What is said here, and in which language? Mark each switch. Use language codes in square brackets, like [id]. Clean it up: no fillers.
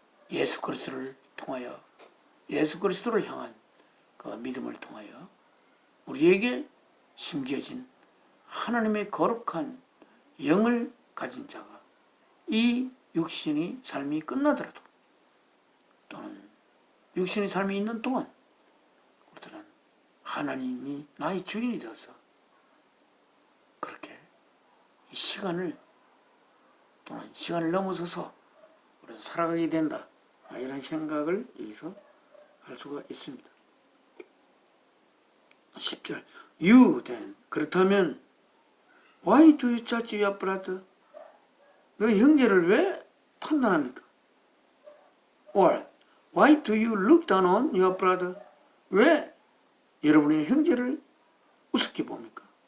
[ko] 예수 그리스도를 통하여, 예수 그리스도를 향한 그 믿음을 통하여 우리에게 심겨진 하나님의 거룩한 영을 가진 자가 이 육신의 삶이 끝나더라도 또는 육신의 삶이 있는 동안 우리들은 하나님이 나의 주인이 되어서 그렇게 이 시간을 또는 시간을 넘어서서 우리가 살아가게 된다, 이런 생각을 여기서 수가 있습니다. [en] 10절 You then [ko] 그렇다면 [en] Why do you judge your brother? [ko] 너 형제를 왜 판단합니까? [en] Or Why do you look down on your brother? [ko] 왜 여러분의 형제를 우습게 봅니까?